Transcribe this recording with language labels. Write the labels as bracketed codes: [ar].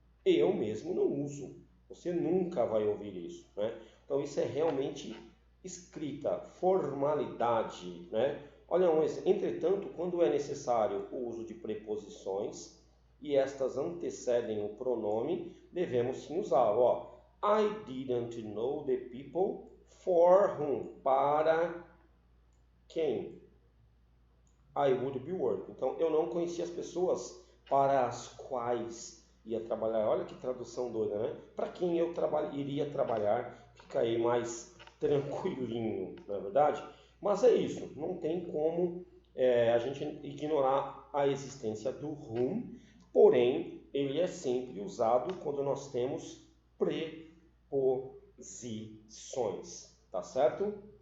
[pt] Eu mesmo não uso. Você nunca vai ouvir isso, né? Então, isso é realmente escrita, formalidade, né? Olha, entretanto, quando é necessário o uso de preposições e estas antecedem o pronome, devemos sim usá-lo. [en] Ó, I didn't know the people for whom, [pt] para quem [en] I would be working. [pt] Então, eu não conhecia as pessoas para as quais ia trabalhar. Olha que tradução doida, né? Para quem eu iria trabalhar, fica aí mais tranquilinho, não é verdade? Mas é isso, não tem como a gente ignorar a existência do whom, porém, ele é sempre usado quando nós temos preposições, tá certo?